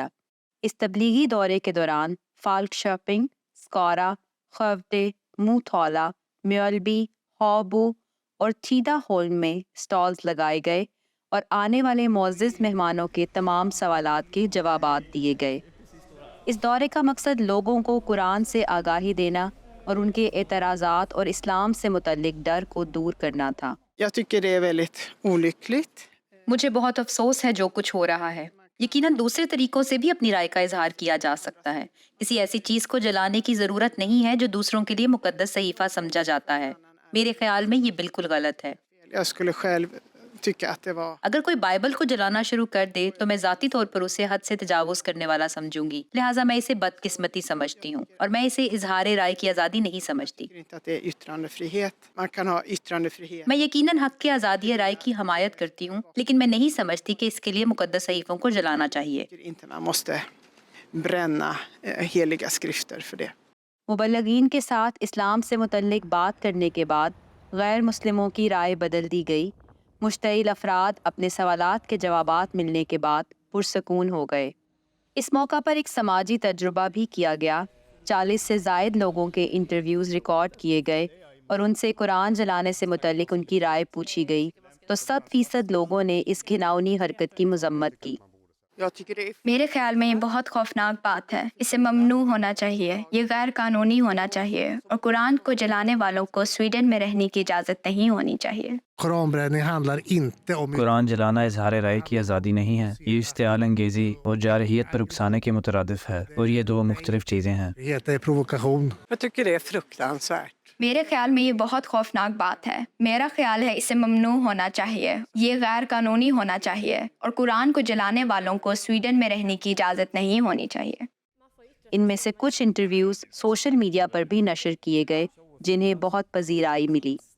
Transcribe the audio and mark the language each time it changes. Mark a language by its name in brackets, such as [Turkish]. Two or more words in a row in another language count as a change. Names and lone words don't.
[Urdu] اس تبلیغی دورے کے دوران فالکشاپنگ، سکارا، خیوتے، موتھولا، میولبی، ہابو اور تھیدا ہولم میں سٹالز لگائے گئے اور آنے والے معزز مہمانوں کے تمام سوالات کے جوابات دیے گئے۔ اس دورے کا مقصد لوگوں کو قرآن سے آگاہی دینا اور ان کے اعتراضات اور اسلام سے متعلق ڈر کو دور کرنا تھا۔ [Swedish] Jag tycker det är väldigt olyckligt. [Urdu] مجھے بہت افسوس ہے جو کچھ ہو رہا ہے۔ یقیناً دوسرے طریقوں سے بھی اپنی رائے کا اظہار کیا جا سکتا ہے۔ کسی ایسی چیز کو جلانے کی ضرورت نہیں ہے جو دوسروں کے لیے مقدس صحیفہ سمجھا جاتا ہے۔ میرے خیال میں یہ بالکل غلط ہے۔ [Swedish] Jag skulle själv tycka att det var... [Urdu] اگر کوئی بائبل کو جلانا شروع کر دے تو میں ذاتی طور پر اسے حد سے تجاوز کرنے والا سمجھوں گی، لہٰذا میں اسے بدقسمتی سمجھتی ہوں اور میں اسے اظہار رائے کی آزادی نہیں سمجھتی۔ [Swedish] Jag tycker inte att det är yttrandefrihet. Man kan ha yttrandefrihet. [Urdu] میں یقیناً حق کے آزادی رائے کی حمایت کرتی ہوں، لیکن میں نہیں سمجھتی کہ اس کے لیے مقدس صحیفوں کو جلانا چاہیے۔ [Swedish] Jag tycker inte man måste bränna heliga skrifter för det. [Urdu] مبلغین کے ساتھ اسلام سے متعلق بات کرنے کے بعد غیر مسلموں کی رائے بدل دی گئی۔ مشتعل افراد اپنے سوالات کے جوابات ملنے کے بعد پرسکون ہو گئے۔ اس موقع پر ایک سماجی تجربہ بھی کیا گیا۔ 40 سے زائد لوگوں کے انٹرویوز ریکارڈ کیے گئے اور ان سے قرآن جلانے سے متعلق ان کی رائے پوچھی گئی تو 100% لوگوں نے اس گھناؤنی حرکت کی مذمت کی۔ [Swedish] Jag tycker det är... [Urdu] میرے خیال میں یہ بہت خوفناک بات ہے۔ اسے ممنوع ہونا چاہیے، یہ غیر قانونی ہونا چاہیے اور قرآن کو جلانے والوں کو سویڈن میں رہنے کی اجازت نہیں ہونی چاہیے۔ قرآن جلانا اظہار رائے کی آزادی نہیں ہے، یہ اشتعال انگیزی اور جارحیت پر اکسانے کے مترادف ہے، اور یہ 2 مختلف چیزیں ہیں۔ [Swedish] Jag tycker det är fruktansvärt. [Urdu] میرے خیال میں یہ بہت خوفناک بات ہے۔ میرا خیال ہے اسے ممنوع ہونا چاہیے، یہ غیر قانونی ہونا چاہیے اور قرآن کو جلانے والوں کو سویڈن میں رہنے کی اجازت نہیں ہونی چاہیے۔ ان میں سے کچھ انٹرویوز سوشل میڈیا پر بھی نشر کیے گئے جنہیں بہت پذیرائی ملی۔